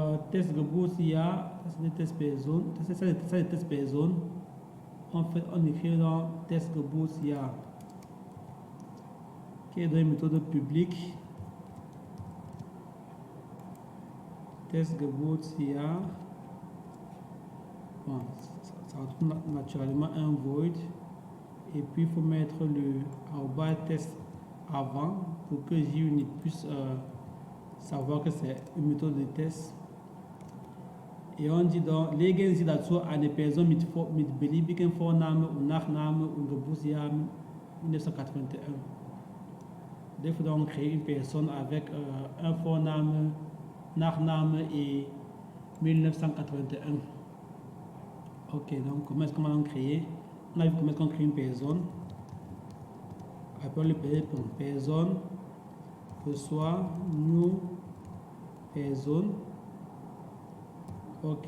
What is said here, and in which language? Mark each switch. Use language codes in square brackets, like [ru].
[de] Test Geburtsjahr, das ist eine Testperson, das ist eine Testperson. [fr] En fait, on écrit dans Test Geburtsjahr, qui est dans une méthode publique. Test Geburtsjahr. Bon, ça retrouve naturellement un void. Et puis, il faut mettre le arroba test avant pour que JUnit puisse savoir que c'est une méthode de test. Et on dit donc, [de] legen Sie dazu eine Person mit beliebigen Vorname und Nachname und Geburtsjahr 1981. [fr] Il faut donc créer une personne avec un Vorname, Nachname et 1981. Ok, donc comment est-ce qu'on va créer? On a vu comment est-ce qu'on crée une personne. Après le personne, que soit new personne. Ok.